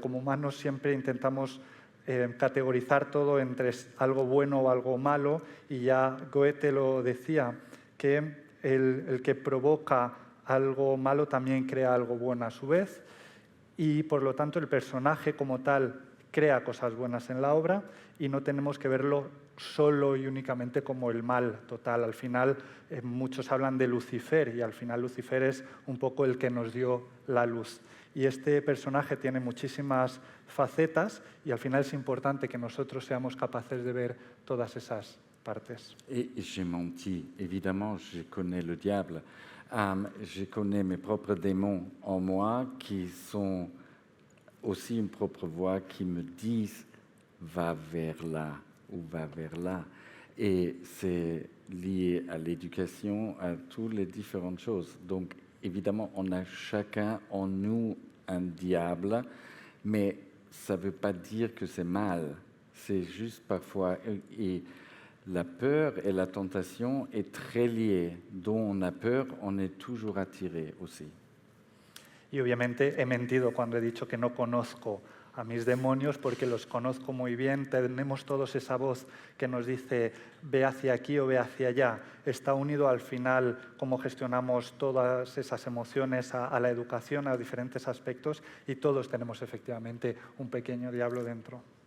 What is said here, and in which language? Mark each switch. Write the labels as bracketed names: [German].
[Spanish] Como humanos siempre intentamos categorizar todo entre algo bueno o algo malo, y ya Goethe lo decía, que el que provoca algo malo también crea algo bueno a su vez, y por lo tanto el personaje como tal crea cosas buenas en la obra y no tenemos que verlo solo y únicamente como el mal total. Al final muchos hablan de Lucifer y al final Lucifer es un poco el que nos dio la luz. Y este personaje tiene muchísimas facetas y al final es importante que nosotros seamos capaces de ver todas esas partes. [French] Et j'ai menti, évidemment, je connais le diable. Je connais mes propres démons en moi qui sont aussi une propre voix qui me disent « va vers là » ou « va vers là ». Et c'est lié à l'éducation, à toutes les différentes choses. Donc, évidemment, on a chacun en nous un diable, mais ça ne veut pas dire que c'est mal. C'est juste parfois... Et la peur et la tentation est très liée. Dont on a peur, on est toujours attiré aussi. [Spanish] Y obviamente he mentido cuando he dicho que no conozco a mis demonios, porque los conozco muy bien. Tenemos todos esa voz que nos dice ve hacia aquí o ve hacia allá. Está unido al final cómo gestionamos todas esas emociones a la educación, a diferentes aspectos, y todos tenemos efectivamente un pequeño diablo dentro.